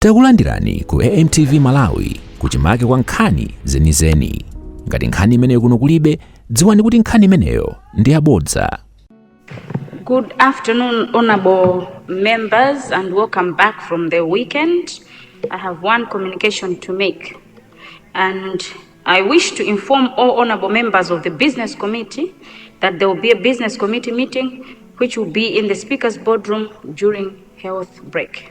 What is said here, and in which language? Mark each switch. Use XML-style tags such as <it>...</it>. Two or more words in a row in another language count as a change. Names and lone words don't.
<ny>Takulandirani ku AMTV Malawi kuchimake kwa nkhani zenizeni. Ngati nkhani imeneyo kuno kulibe, dziwani kuti nkhani imeneyo ndi yabodza.</ny> <en>Good afternoon, honorable members, and welcome back from the weekend. I have one communication to make, and I wish to inform all honorable members of the business committee that there will be a business committee meeting which will be in the speaker's boardroom during health break.</en>